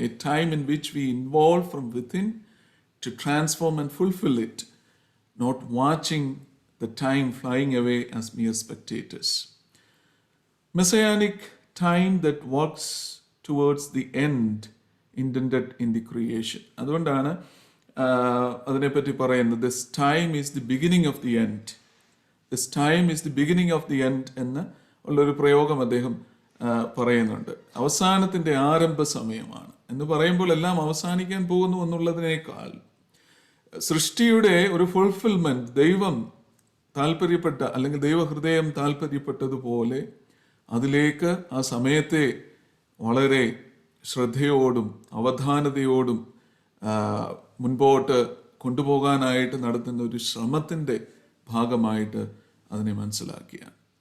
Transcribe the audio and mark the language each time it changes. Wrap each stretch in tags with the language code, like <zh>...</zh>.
<en>A time in which we involve from within to transform and fulfil it, not watching the time flying away as mere spectators. Messianic time that works towards the end intended in the creation.</en> <ml>അതുകൊണ്ടാണ് അതിനെപ്പറ്റി പറയുന്നത്</ml> <en>this time is the beginning of the end. This time is the beginning of the end</en> <ml>എന്ന് ഉള്ളൊരു പ്രയോഗം അദ്ദേഹം പറയുന്നുണ്ട്. അവസാനത്തിൻ്റെ ആരംഭ സമയമാണ് എന്ന് പറയുമ്പോൾ എല്ലാം അവസാനിക്കാൻ പോകുന്നു എന്നുള്ളതിനേക്കാൾ സൃഷ്ടിയുടെ ഒരു ഫുൾഫിൽമെന്റ് ദൈവം താല്പര്യപ്പെട്ട അല്ലെങ്കിൽ ദൈവഹൃദയം താല്പര്യപ്പെട്ടതുപോലെ അതിലേക്ക് ആ സമയത്തെ വളരെ ശ്രദ്ധയോടും അവധാനതയോടും മുൻപോട്ട് കൊണ്ടുപോകാനായിട്ട് നടത്തുന്ന ഒരു ശ്രമത്തിൻ്റെ ഭാഗമായിട്ട് അതിനെ മനസ്സിലാക്കിയാണ്.</ml>